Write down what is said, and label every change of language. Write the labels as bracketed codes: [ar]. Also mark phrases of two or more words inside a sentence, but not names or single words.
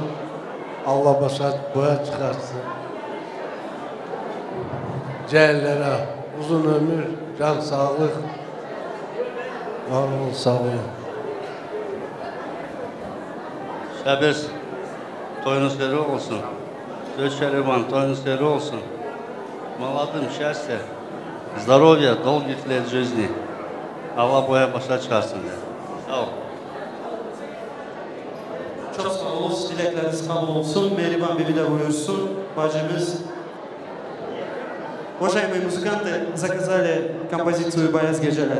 [tr] Allah başa boya çıkarsın. Cehellere uzun ömür, can sağlık. Var olun, sağ olun. Şabir, toyunuz hayırlı olsun. Söz Şeriban, toyunuz hayırlı olsun. [ru] Молодым счастья, здоровья, долгих лет жизни. [tr] Allah boya başa çıkarsın diye. Sağ ol. Çok sağ olsun, dilekleriniz kabul olsun. Meriban Bibi de buyursun. Bacımız. [ru] Уважаемые музыканты заказали композицию «Бояз гeceler».